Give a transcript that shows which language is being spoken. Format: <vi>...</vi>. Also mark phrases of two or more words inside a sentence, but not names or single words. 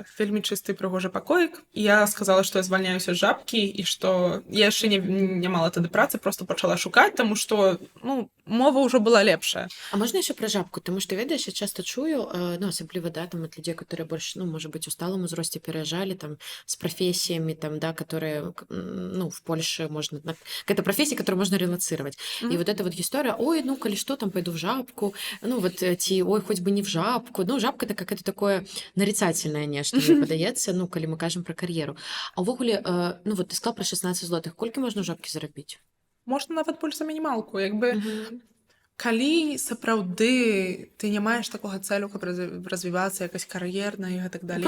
<be>Вельмі чысты прыгожы пакоік. Я сказала, што я звальняюся з жабкі і што я яшчэ не мала тады працы, проста пачала шукаць, таму што, мова ўжо была лепшая. А можна яшчэ пра жабку? Таму што, ведаеш, я часта чую, асабліва, да, там, ад людзей, которые больш, можа быць, у сталым узросце пераязджалі, там, з прафесіямі, там, да,</be> <ru>которые, в Польше можно...</ru> <be>Гэта прафесія,</be> <ru>которую можно релацировать. И вот эта вот история: ой,</ru> <be>калі што, там,</be> <ru>пойду в жабку,</ru> <be>ці,</be> <ru>ой, хоть бы не в жабку, жабку.</ru> <be>Ну, жабка</be> <ru>это какое-то такое нарицательное</ru> <be>нешта, мне падаецца, ну, калі мы кажам пра кар'еру. А ўвогуле, ну,</be> <ru>вот ты сказал</ru> <be>пра 16 злотых. Колькі можна ў жабкі зарабіць? Можна нават больш за мінімалку.</be> <uk>Якби Мгм.</uk> <be>калі сапраўды ты не маеш такога цэлю, каб развівацца якась кар'ерна і гэтак далей,</be>